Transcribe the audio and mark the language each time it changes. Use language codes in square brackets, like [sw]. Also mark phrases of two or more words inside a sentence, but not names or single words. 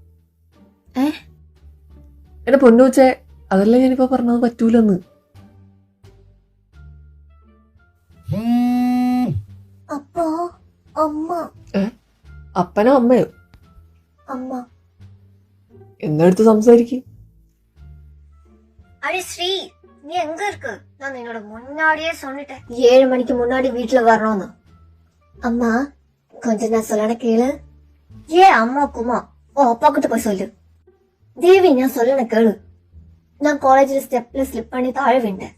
[ml] എന്നെ പൊന്നു വെച്ചേ, അതല്ലേ ഞാനിപ്പോ പറഞ്ഞത് പറ്റൂലെന്ന്. അപ്പോ അമ്മ? അപ്പനോ അമ്മയോ? അമ്മ. എന്നെടുത്ത് സംസാരിക്കും. അരെ ശ്രീ, [ta] நீ எங்க இருக்கு? நான் என்னோட முன்னாடியே சொல்லிட்டேன் 7 மணிக்கு முன்னாடி வீட்டுல வரணும்னு. அம்மா கொஞ்சம் நான் சொல்லன கேளு. ஏன் அம்மா குமா ஓ அப்பா கிட்ட போய் சொல்லு. தேவி நான் சொல்லன கேளு. நான் காலேஜ்ல ஸ்டெப்ல ஸ்லிப் பண்ணி தாழ விட்டேன்.